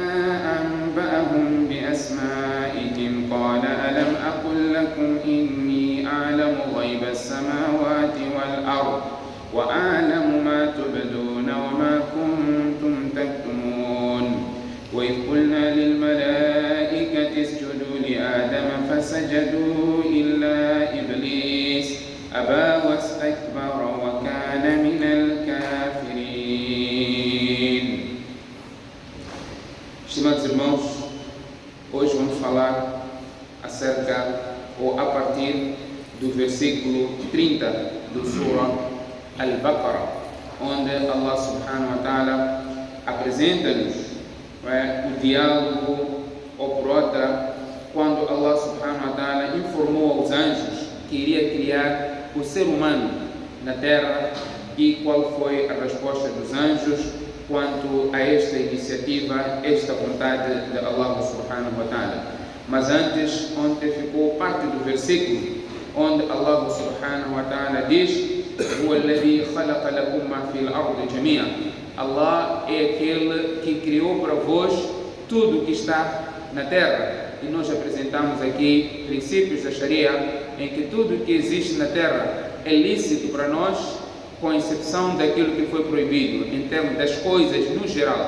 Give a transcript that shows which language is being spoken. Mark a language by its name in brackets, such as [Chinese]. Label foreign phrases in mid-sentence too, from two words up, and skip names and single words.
[Arabic] أنبأهم بأسمائهم قال ألم أقل لكم إني أعلم غيب السماوات والأرض وأعلم ما تبدون وما كنتم تكتمون وإذ قلنا للملائكة اسجدوا لآدم فسجدوا إلا إبليس أبى واستكبر وكان من الكافرين. [Portuguese] Estimados irmãos, hoje vamos falar acerca ou a partir do versículo 30 do Surah Al-Baqarah, onde Allah [Arabic] سبحانه وتعالى [Portuguese] apresenta-nos o diálogo ou por outra, quando Allah [Arabic] سبحانه وتعالى [Portuguese] informou aos anjos que iria criar o ser humano na terra e qual foi a resposta dos anjos quanto a esta iniciativa, esta vontade de Allah [Arabic] سبحانه وتعالى. [Portuguese] Mas antes, ontem ficou parte do versículo onde Allah [Arabic] سبحانه وتعالى [Portuguese] diz [Arabic] هو الذي خلق لكم ما في الأرض جميعا. [Portuguese] Allah é aquele que criou para vós tudo que está na terra. E nós apresentamos aqui princípios da Sharia em que tudo que existe na terra é lícito para nós, com exceção daquilo que foi proibido, em termos das coisas no geral.